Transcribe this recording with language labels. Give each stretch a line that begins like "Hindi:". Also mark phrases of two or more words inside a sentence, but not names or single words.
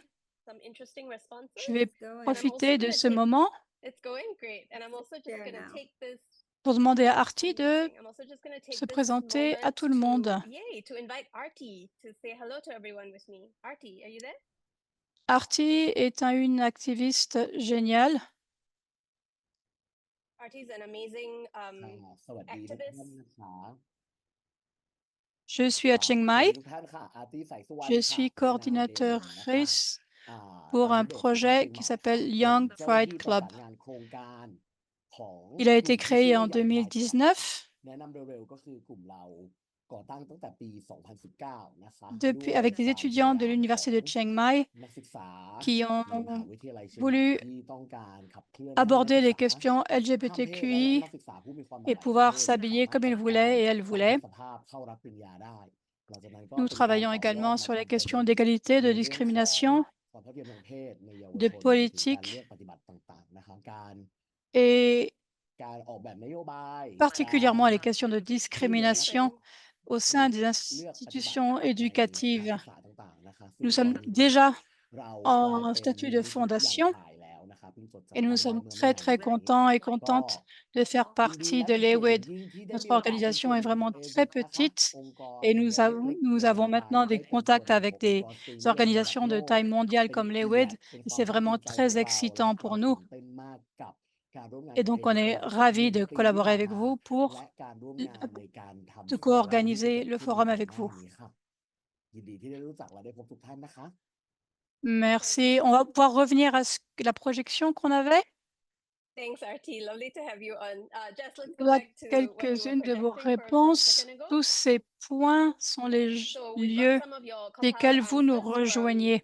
French: Je vais profiter de ce moment pour demander à Artie de se présenter à tout le monde. Artie est une activiste géniale.
Thai: สวัสดีทุกท่านนะคะ
French: Je suis à Chiang Mai.
Thai: สวัสดีทุกท่านค่ะ อาร์ตี้ใส่สุวรรณ
French: Je
Thai: ค่ะ
French: suis
Thai: เป็นงานเดย์นะคะ
French: coordinatrice pour un
Thai: ตอนนี้
French: projet
Thai: มี
French: qui
Thai: คุณหมอ
French: s'appelle
Thai: 2
French: Young
Thai: คน
French: Pride
Thai: เจ้าหน้าที่ประ
French: Club.
Thai: สานงานโครงการของ
French: Il a
Thai: ก
French: été
Thai: ลุ่มที่ชื่
French: créé
Thai: อว่า
French: en
Thai: Young Pride Club
French: 2019
Thai: แนะนำเร็วๆก็คือกลุ่มเราก่อตั้งตั้งแต่ปี 2019 นะคะด้ว
French: avec
Thai: ย
French: des
Thai: ความพ
French: étudiants
Thai: ยา
French: de
Thai: ยาม
French: l'université
Thai: ข
French: de
Thai: อง
French: Chiang Mai
Thai: นักศึกษา
French: qui
Thai: ในมหา
French: ont
Thai: วิทยาลัยเชียงใหม่
French: voulu
Thai: ที่ต้องการขับเคลื่อนให้นัก
French: aborder
Thai: ศึ
French: les
Thai: กษา
French: questions
Thai: ข้ามเพศและ
French: LGBTQI
Thai: นักศึกษาผู้มีความหลาก
French: et
Thai: หลายทาง
French: pouvoir
Thai: เพศ
French: s'habiller
Thai: สา
French: comme
Thai: มารถ
French: ils
Thai: จัด
French: voulaient
Thai: การ
French: et elles
Thai: สมร
French: voulaient.
Thai: สภาพเข้ารับปริญญาได้หลังจากนั้นก็
French: Nous
Thai: เป็นการ
French: travaillons
Thai: ต่อยอด
French: également
Thai: มา
French: sur les
Thai: ทำเป็น
French: questions d'égalité,
Thai: ใน
French: de
Thai: เรื่องของ
French: discrimination,
Thai: ความเท่าเทียมทางเพศในเยาว
French: de
Thai: ชนรวมถึงการ
French: politique
Thai: เลือกปฏิบัติต่างๆนะคะการ
French: et
Thai: การออกแบบนโยบาย
French: particulièrement
Thai: การ
French: les questions de
Thai: ช่วยเหลือนัก
French: discrimination au
Thai: ใน
French: sein des
Thai: เลือกปฏิบัติ
French: institutions
Thai: ในสถาน
French: éducatives.
Thai: ศึกษาต่างๆนะคะซึ่
French: Nous
Thai: งตอ
French: sommes
Thai: นนี้
French: déjà
Thai: เรากลาย
French: en
Thai: เป็น
French: statut
Thai: มูล
French: de
Thai: นิธิ Young
French: fondation
Thai: Pride แล้วนะคะเพิ่งจดจัด
French: et
Thai: ตั้
French: nous
Thai: งไว้
French: sommes
Thai: เมื่อไม่
French: très
Thai: นาน
French: très
Thai: มานี้
French: contents et
Thai: ก็
French: contentes de faire
Thai: ยินดี
French: partie
Thai: และ
French: de
Thai: เป็นเกียรติอ
French: l'EWID.
Thai: ย่างยิ่งที่ได้
French: Notre
Thai: มีโอกาสเป็น
French: organisation
Thai: ส่วน
French: est
Thai: หนึ่งของ
French: vraiment
Thai: AWID
French: très
Thai: นะคะ
French: petite
Thai: องค์กร
French: et
Thai: เล็กๆ
French: nous
Thai: อย่าง
French: avons
Thai: Young Pride
French: maintenant
Thai: ได้
French: des
Thai: เป็นส่วน
French: contacts
Thai: หนึ่งของ
French: avec
Thai: องค์
French: des
Thai: กร Senior ระดับ
French: organisations
Thai: โล
French: de
Thai: ก
French: taille mondiale
Thai: เป็น
French: comme
Thai: เกียร
French: l'EWID
Thai: ติเป็น
French: et
Thai: ควา
French: c'est
Thai: มภาคภู
French: vraiment
Thai: มิใจข
French: très
Thai: องเรา และ
French: excitant
Thai: เรา
French: pour
Thai: ตื่
French: nous.
Thai: นเต้นมากกับการร่วมงาน
French: Et
Thai: กับ
French: donc, on
Thai: AWID ต
French: est
Thai: ลอด
French: ravis
Thai: 1
French: de
Thai: ปีที่
French: collaborer
Thai: ผ่าน
French: avec
Thai: มา
French: vous pour
Thai: และการร่วมงานในการทำ
French: de
Thai: ฟอรัมที่จะ
French: co-organiser
Thai: เกิด
French: le
Thai: ขึ้นใน
French: forum
Thai: ไตร
French: avec
Thai: มา
French: vous.
Thai: สนี้ค่ะยินดีที่ได้รู้จักและได้พบทุกท่านนะคะ
French: Merci. On va pouvoir revenir à la projection qu'on avait. Voilà quelques-unes de vos réponses. Tous ces points sont les lieux desquels vous nous rejoignez.